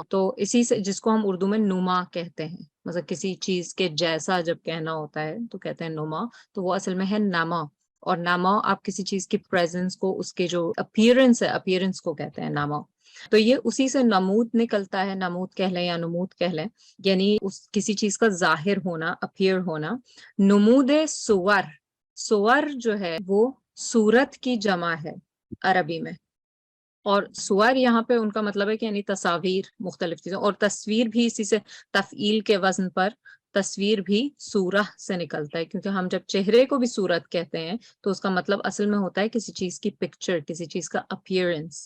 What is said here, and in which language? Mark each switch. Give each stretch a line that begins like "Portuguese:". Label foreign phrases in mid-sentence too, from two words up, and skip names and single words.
Urdu: تو اسی سے، جس کو ہم اردو میں نما کہتے ہیں، مطلب کسی چیز کے جیسا جب کہنا ہوتا ہے تو کہتے ہیں نما، تو وہ اصل میں ہے نما. اور نما آپ کسی چیز کی پریزنس کو، اس کے جو اپیرنس ہے، اپیرنس کو کہتے ہیں نما. تو یہ اسی سے نمود نکلتا ہے، نمود کہہ لیں یا نمود کہہ لیں، یعنی اس کسی چیز کا ظاہر ہونا، اپیئر ہونا. نمود صور، صور جو ہے وہ صورت کی جمع ہے عربی میں. اور صور یہاں پہ ان کا مطلب ہے کہ یعنی تصاویر، مختلف چیزیں. اور تصویر بھی اسی سے، تفعیل کے وزن پر تصویر بھی سورہ سے نکلتا ہے، کیونکہ ہم جب چہرے کو بھی صورت کہتے ہیں تو اس کا مطلب اصل میں ہوتا ہے کسی چیز کی پکچر، کسی چیز کا اپیئرنس.